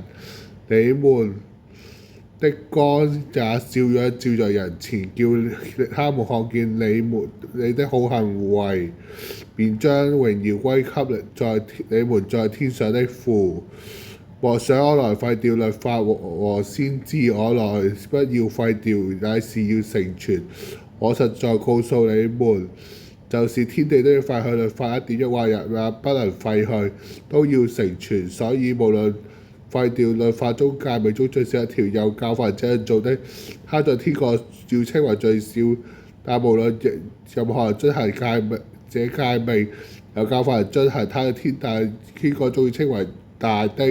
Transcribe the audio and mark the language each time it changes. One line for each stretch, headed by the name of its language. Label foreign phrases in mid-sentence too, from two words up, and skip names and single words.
Chinese: 你們的光也照樣照在人前，叫他們看見你的好行為，便將榮耀歸給你們在天上的父。莫想我來廢掉律法和先知，我來不要廢掉，乃是要成全。我實在告訴你們，就是天地都要廢去，律法一點一畫也不能廢去，都要成全。所以無論廢掉律法中誡命中最小一條，又教訓人這樣做的，他在天國要稱為最小；但無論任何人遵行這誡命，又教訓人遵行，他在天國中要稱為大的。